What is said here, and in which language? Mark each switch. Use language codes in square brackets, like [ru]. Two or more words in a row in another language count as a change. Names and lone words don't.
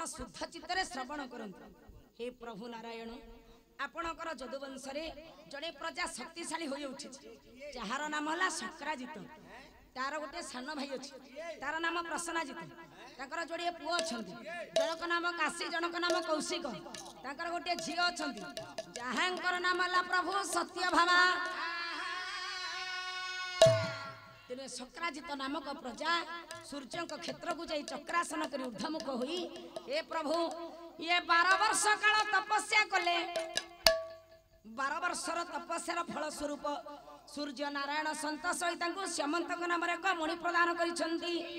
[or] ଶୁଦ୍ଧ ଚିତ୍ତରେ ଶ୍ରବଣ କରନ୍ତୁ ହେ ପ୍ରଭୁ ନାରାୟଣ ଆପଣକର ଯଦୁବଂଶ ରେ ଜଡ଼େ ପ୍ରଜା ଶକ୍ତିଶାଳୀ ହୋଇ ଉଠି ଯାର ନାମ ହେଲା ଶକ୍ରାଜିତ ତାର ଗୋଟେ ସାନ ଭାଇ ଅଛି ତାର ନାମ ପ୍ରସନ୍ନାଜିତ ତାକର ଯୋଡ଼େ ପୁଅ ଅଛନ୍ତି ଜଣକ ନାମ କାଶୀ ଜଣକ ନାମ କୌଶିକ ତାକର ଗୋଟେ ଝିଅ ଅଛନ୍ତି ଯାହାଙ୍କର ନାମ ହେଲା ପ୍ରଭୁ ସତ୍ୟଭାମା ତେଣେ ଶକ୍ରାଜିତ ନାମକ ପ୍ରଜା ସୂର୍ଯ୍ୟ କ୍ଷେତ୍ର କୁ ଯାଇ ଚକ୍ରାସନ କରି ଊର୍ଦ୍ଧ୍ୱମୁଖ ହୋଇ ଏ ପ୍ରଭୁ ଏ 12 ବର୍ଷ କାଳ ତପସ୍ୟା କଲେ 12 ବର୍ଷର ତପସ୍ୟାର ଫଳ ସ୍ୱରୂପ ସୂର୍ଯ୍ୟ ନାରାୟଣ ସନ୍ତୋଷ ସ୍ୟମନ୍ତ ନାମ ଏକ ମଣି ପ୍ରଦାନ କରିଛନ୍ତି